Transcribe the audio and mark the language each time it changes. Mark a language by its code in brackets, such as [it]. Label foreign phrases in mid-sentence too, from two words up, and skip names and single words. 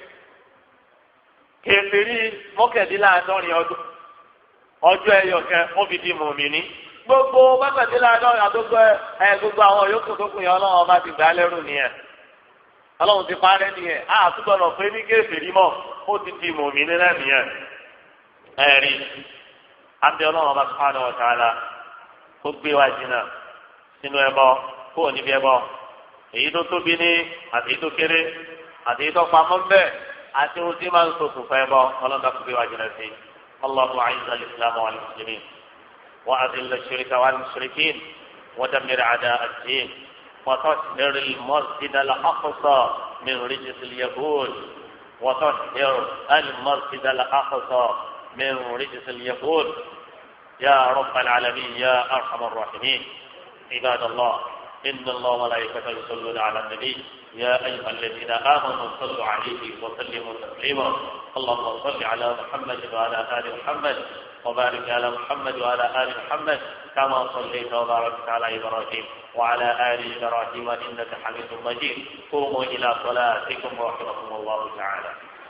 [yo] kéferì mọ́kàndínláàádọ́rin ọjọ́ ẹyọ kan ó fi di mùmíní gbogbo mọ́kàndínláàádọ́rin àdógbò gbogbo àwọn yòókù tó kù yẹn ọlọ́run ọba ti gbà á lẹ́rù nìyẹn ọlọ́run ti parẹ́ nìyẹn àtúgbọ̀nà pé ní kéferì mọ́ ó ti di mùmíní náà nìyẹn ẹ̀rí àti ọlọ́run ọba [ar] سبحانه وتعالى [yo] ó gbé wa jìnnà sínú ẹbọ kó o níbi ẹbọ èyí tó tóbi ní àti èyí tó kéré àti èyí tó pamọ́ ń bẹ àti ohun tí máa ń ṣokùnfà ẹbọ ọlọ́run tó gbé wa jìnnà sí [ar] الله أعز الإسلام والمسلمين وأذل الشرك والمشركين ودمر أعداء الدين وطهر المسجد الأقصى من رجس اليهود وطهر المسجد الأقصى من رجس اليهود يا رب العالمين يا أرحم الراحمين عباد الله إن الله وملائكته يصلون على النبي يا أيها الذين آمنوا صلوا عليه وسلموا تسليما اللهم صل على محمد وعلى آل محمد وبارك على محمد وعلى آل محمد كما صليت وباركت على إبراهيم وعلى آل إبراهيم إنك حميد مجيد قوموا إلى صلاتكم ورحمكم الله تعالى